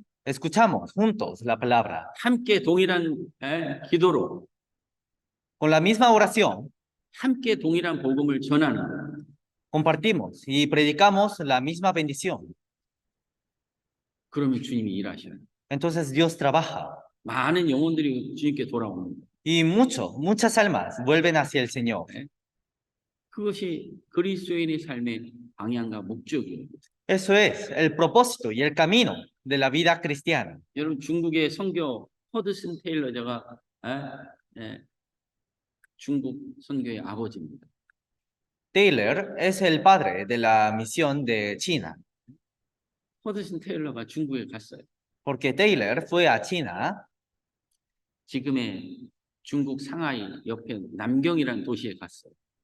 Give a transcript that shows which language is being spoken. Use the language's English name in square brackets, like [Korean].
[Spanish] Escuchamos juntos la palabra. [Korean] 함께 동일한 기도로 [Spanish] Con la misma oración, [Korean] 함께 동일한 복음을 전하는 [Spanish] compartimos y predicamos la misma bendición. [Korean] 그러면 주님이 일하셔요. [Spanish] Entonces Dios trabaja [Korean] 많은 영혼들이 주님께 돌아오는 거예요. [Spanish] y muchas almas vuelven hacia el Señor. [Korean] 그것이 그리스도인의 삶의 방향과 목적이에요. [Spanish] Eso es el propósito y el camino de la vida cristiana. [Korean] 여러분 중국의 선교 허드슨 테일러가 중국 선교의 아버지입니다. [Spanish] Taylor es el padre de la misión de China, [Korean] 허드슨 테일러가 중국에 갔어요. [Spanish] porque Taylor fue a China, [Korean] 지금의 중국 상하이 옆에 남경이라는 도시에 갔어요.